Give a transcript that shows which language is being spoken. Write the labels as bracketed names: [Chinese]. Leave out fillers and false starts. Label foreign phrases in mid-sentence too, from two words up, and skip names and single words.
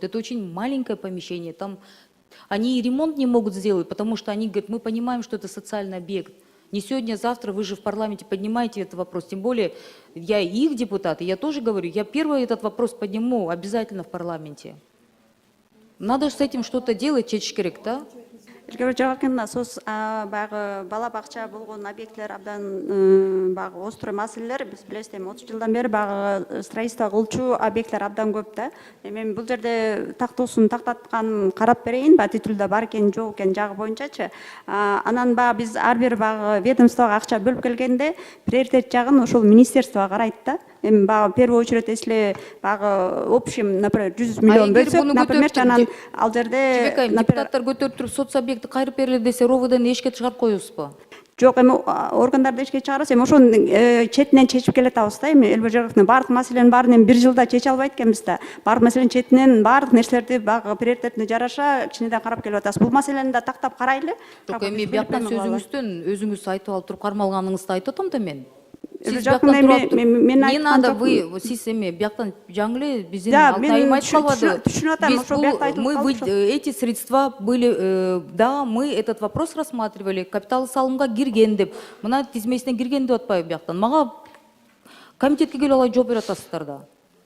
[Russian] Это очень маленькое помещение, там они и ремонт не могут сделать, потому что они говорят, мы понимаем, что это социальный объект. Не сегодня, а завтра, вы же в парламенте поднимаете этот вопрос. Тем более, я их депутат, и я тоже говорю, я первый этот вопрос подниму обязательно в парламенте. Надо же с этим что-то делать, [Kyrgyz] чечиш керек, да? Соц бала бакча болгон объекттер абдан острый маселелер, биз билесиз, 30 жылдан бери строительство кылчу объекттер абдан көп да. Мен бул жерде тактоосун тактаткан карап берейин, титулда бар экен, жок экен жагы боюнчачы. Анан биз ар бир ведомствого акча бөлүп келгенде, приоритет жагын ошол министерствого карайт да. [Russian] В первую очередь, если общим, например, 100 миллион бөлсөк, например, [Kyrgyz] анан ал жерде депутаттар көтөрүп туруп соцобъекти кайрып берели десе, РОВДны эшикке чыгарып коебузбу? Жок, органдарды эшикке чыгарабыз, ошонун четинен чечип келатабыз да. Элбек Жогоевдун баардык маселенин баарын бир жылда чече албайт экенбиз да. Баардык маселенин четинен баардык нерселерди приоритетине жараша чынында карап келип атабыз. Бул маселени да тактап карайлы. Жок, бияктан сөзүңүздөн өзүңүз айтып алып туруп кармалганыңызды айтып атам да мен. Сиз Жакын бияктан туруп эми туруп, мен не айткан надо жокмун. вы сиз эми бияктан жаңы эле биздин Да, алтын мен айым айтып калбадыбы? түшүнүп атам, Биз ошо биякта айтылып мы калды ошо. [Russian] эти средства были, да, мы этот вопрос рассматривали, [Kyrgyz] капитал салымга кирген деп. Мына тизмесине кирген деп атпайбы бияктан. Мага комитетке келип алай жооп берип атасыздар да.